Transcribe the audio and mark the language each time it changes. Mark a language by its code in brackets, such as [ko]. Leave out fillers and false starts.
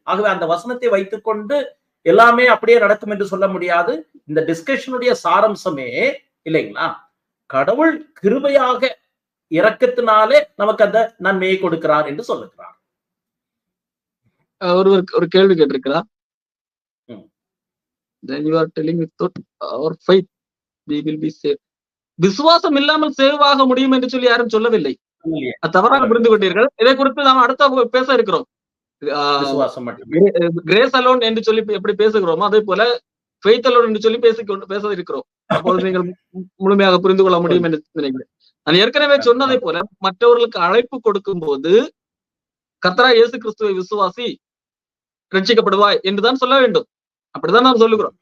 [ta] ஆகவே அந்த வசனத்தை வைத்துக் கொண்டு எல்லாமே அப்படியே நடக்கும் என்று சொல்ல முடியாது. இந்த டிஸ்கஷனுடைய சாரம்சமே இல்லைங்களா, கடவுள் கிருபையாக இரக்கத்தினாலே நமக்கு அந்த நன்மையை கொடுக்கிறார் என்று சொல்லுகிறார். ஒரு கேள்வி கேட்டிருக்கிறா. ம். [en] Then you are telling without our faith we will be saved. [ta] விசுவாசம் இல்லாமல் சேவ் ஆக முடியும் என்று சொல்லி யாரும் சொல்லவில்லை. இல்லையே. அது தவறாக புரிந்து கொண்டீர்கள். இதை குறித்து நாம் அடுத்த பேச இருக்கிறோம். விசுவாசம் மட்டுமே. கிரேஸ் அலோன் என்று சொல்லி எப்படி பேசுகிறோமோ அதே போல ஃபெய்த் அலோன் என்று சொல்லி பேச இருக்கிறோம். அப்போது நீங்கள் முழுமையாக புரிந்து கொள்ள முடியும் என்று நினைக்கிறேன். நான் ஏற்கனவே சொன்னதை போல மற்றவர்களுக்கு அழைப்பு கொடுக்கும் போது கர்த்தராகிய இயேசு கிறிஸ்துவை விசுவாசி ரட்சிக்கப்படுவாய் என்றுதான் சொல்ல வேண்டும். அப்படிதான் நாம் சொல்லுகிறோம்.